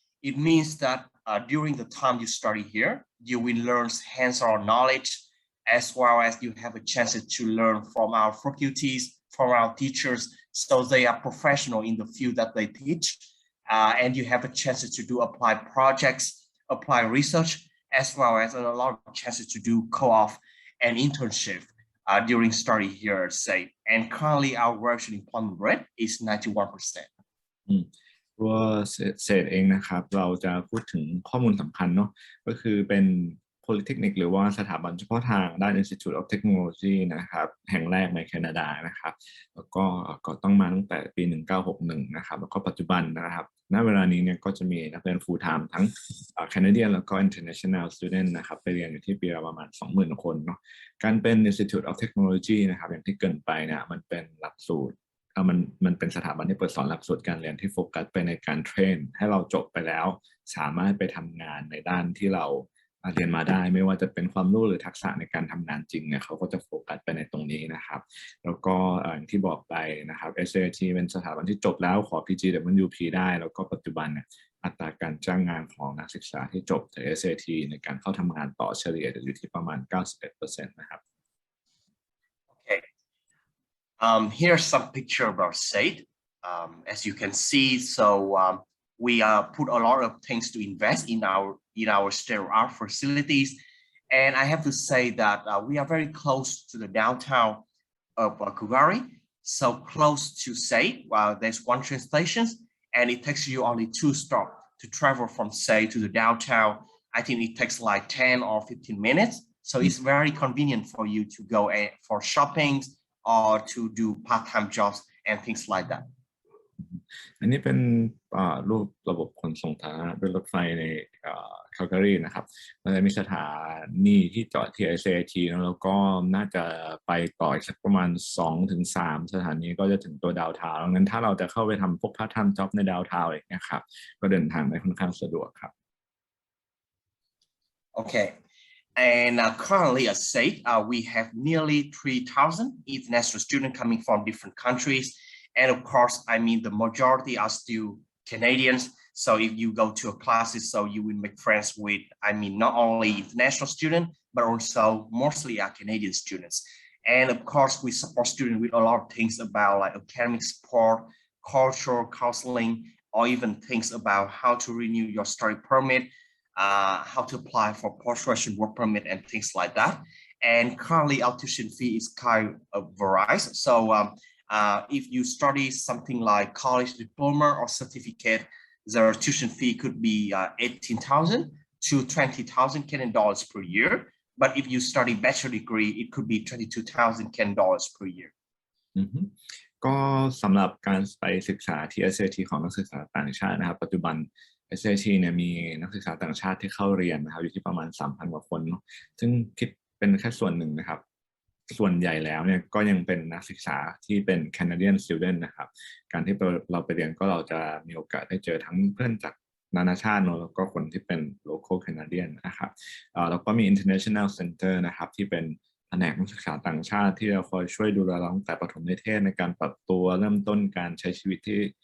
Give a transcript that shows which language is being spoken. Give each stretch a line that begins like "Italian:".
English: It means that during the time you study here, you will learn hands-on knowledge, as well as you have a chance to learn from our faculties, from our teachers, so they are professional in the field that they teach. And you have a chance to do applied projects, apply research, as well as a lot of chances to do co-op and internship during study here at Sait. And currently our graduate employment rate is 91%.
Thai: ตัวเศษเองนะครับเราจะพูดถึงข้อมูลสำคัญเนาะก็คือเป็น Polytechnic หรือว่าสถาบันเฉพาะทางด้าน Institute of Technology นะครับแห่งแรกในแคนาดานะครับแล้วก็ก่อตั้งมาตั้งแต่ปี 1961 นะครับแล้วก็ปัจจุบันนะครับณเวลานี้เนี่ยก็จะมีนักเรียน full time ทั้งCanadian แล้วก็ International Student นะครับไปเรียนอยู่ที่ปีละประมาณ 20,000 คนเนาะการเป็น Institute of Technology นะครับอย่างที่เกริ่นไปเนี่ยมันเป็นหลักสูตร มันเป็นสถาบันที่เปิดสอนหลักสูตรการเรียนที่โฟกัสไปในการเทรนให้เราจบไปแล้วสามารถไปทำงานในด้านที่เราเรียนมาได้ไม่ว่าจะเป็นความรู้หรือทักษะในการทำงานจริงเนี่ยเขาก็จะโฟกัสไปในตรงนี้นะครับแล้วก็อย่างที่บอกไปนะครับ SAT เป็นสถาบันที่จบแล้วขอ PGWP ได้แล้วก็ปัจจุบันเนี่ยอัตราการจ้างงานของนักศึกษาที่จบจาก SAT ในการเข้าทำงานต่อเฉลี่ยอยู่ที่ประมาณ 91% นะครับ
English: Here's some picture about Sait. As you can see, so we put a lot of things to invest in our state-of-the-art facilities, and I have to say that we are very close to the downtown of Calgary, so close to Sait. There's one train station, and it takes you only 2 stops to travel from Sait to the downtown. I think it takes like 10 or 15 minutes, so it's very convenient for you to go for shopping or to do part-time jobs and things like that.
Thai: อันนี้เป็นรูประบบขนส่งสาธารณะด้วยรถไฟในแคลการีนะครับมันจะมีสถานีที่จอดที่ SAT แล้วก็น่าจะไปต่ออีกสักประมาณ 2-3 สถานีก็จะถึงตัวดาวทาวน์ดังนั้นถ้าเราจะเข้าไปทำพวกพาร์ทไทม์จ็อบในดาวทาวน์อะไรอย่างเงี้ยครับก็เดินทางได้ค่อนข้างสะดวกครับ
English: Okay. And currently at Sait, we have nearly 3,000 international students coming from different countries. And of course, the majority are still Canadians. So if you go to a classes, so you will make friends with, not only international students, but also mostly Canadian students. And of course, we support students with a lot of things about like academic support, cultural counseling, or even things about how to renew your study permit, how to apply for post-graduate work permit and things like that. And currently our tuition fee is kind of varies. So if you study something like college diploma or certificate, the tuition fee could be 18,000 to 20,000 Canadian dollars per year. But if you study bachelor degree, it could be 22,000 Canadian dollars per year.
Thai: ก็สำหรับการไปศึกษาที่ SAT ของนักศึกษาต่างชาตินะครับปัจจุบันSAT เนี่ยมีนักศึกษาต่างชาติที่เข้าเรียนนะครับอยู่ที่ประมาณ 3,000 กว่าคนเนาะซึ่งคิดเป็นแค่ส่วนหนึ่งนะครับ ส่วนใหญ่แล้วเนี่ยก็ยังเป็นนักศึกษาที่เป็น Canadian student นะครับการที่เราไปเรียนก็เราจะมีโอกาสได้เจอทั้งเพื่อนจากนานาชาติเนาะแล้วก็คนที่เป็น local Canadian นะครับแล้วก็มี International Center นะครับที่เป็นแผนกนักศึกษาต่างชาติที่จะคอยช่วยดูแลเราตั้งแต่ประถมนิเทศในการปรับตัวเริ่มต้นการใช้ชีวิตที่